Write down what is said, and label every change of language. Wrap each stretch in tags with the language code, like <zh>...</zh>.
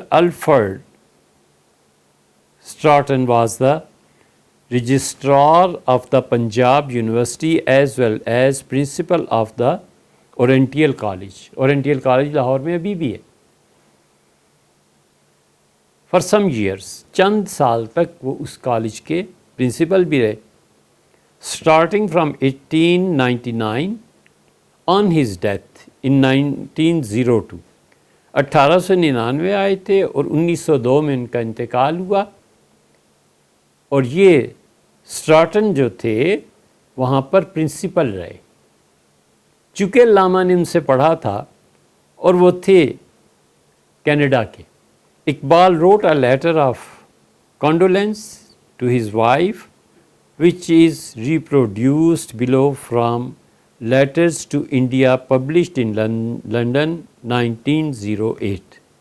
<en>Alfred Stratton was the registrar of the Punjab University as well as principal of the Oriental College.</en> <ur>Oriental College Lahore میں ابھی بھی ہے.</ur> <en>For some years,</en> <ur>چند سال تک وہ اس کالج کے پرنسپل بھی رہے.</ur> <en>Starting from 1899 on his death in 1902.</en> <ur>1899 آئے تھے اور 1902 میں ان کا انتقال ہوا. اور یہ اسٹراٹن جو تھے وہاں پر پرنسپل رہے. چونکہ علامہ نے ان سے پڑھا تھا اور وہ تھے کینیڈا کے.</ur> <en>Iqbal wrote a letter of condolence to his wife which is reproduced below from Letters to India published in London 1908.</en>